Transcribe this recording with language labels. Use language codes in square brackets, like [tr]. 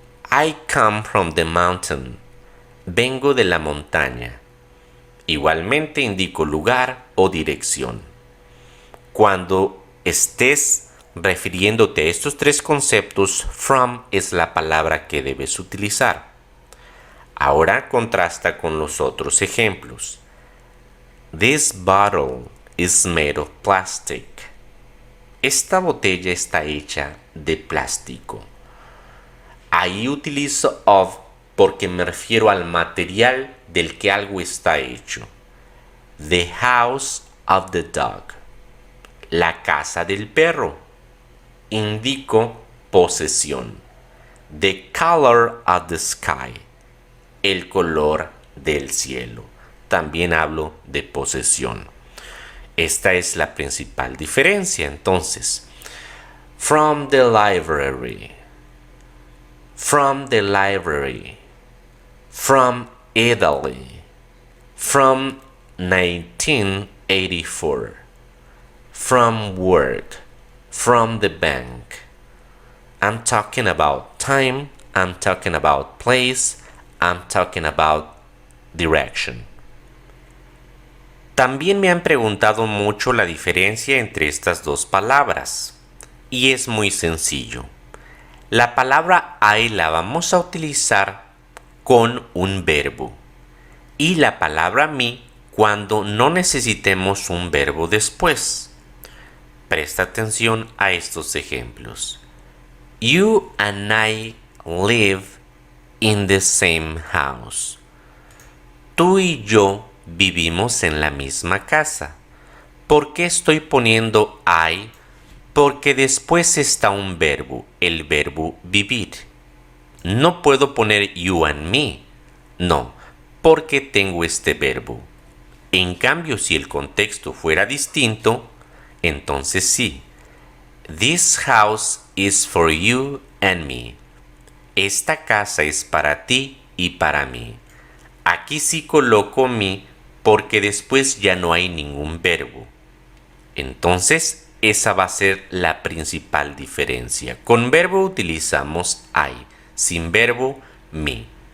[en] I come from the mountain. [es] Vengo de la montaña. Igualmente indico lugar o dirección. Cuando estés refiriéndote a estos tres conceptos, from es la palabra que debes utilizar. Ahora contrasta con los otros ejemplos. [en] This bottle is made of plastic. [es] Esta botella está hecha de plástico. Ahí utilizo of porque me refiero al material del que algo está hecho. [en] The house of the dog. [es] La casa del perro. Indico posesión. [en] The color of the sky. [es] El color del cielo. También hablo de posesión. Esta es la principal diferencia. [en] Entonces, from the library. From the library. From Italy. From 1984. From work. From the bank. I'm talking about time. I'm talking about place. I'm talking about direction. [es] También me han preguntado mucho la diferencia entre estas dos palabras. Y es muy sencillo. La palabra I la vamos a utilizar con un verbo. Y la palabra me cuando no necesitemos un verbo después. Presta atención a estos ejemplos. [en] You and I live in the same house. [es] Tú y yo vivimos en la misma casa. ¿Por qué estoy poniendo I? Porque después está un verbo, el verbo vivir. No puedo poner [en] you and me. [es] No, porque tengo este verbo. En cambio, si el contexto fuera distinto, entonces sí. [en] This house is for you and me. [es] Esta casa es para ti y para mí. Aquí sí coloco me porque después ya no hay ningún verbo. Entonces, esa va a ser la principal diferencia. Con verbo utilizamos I, sin verbo me.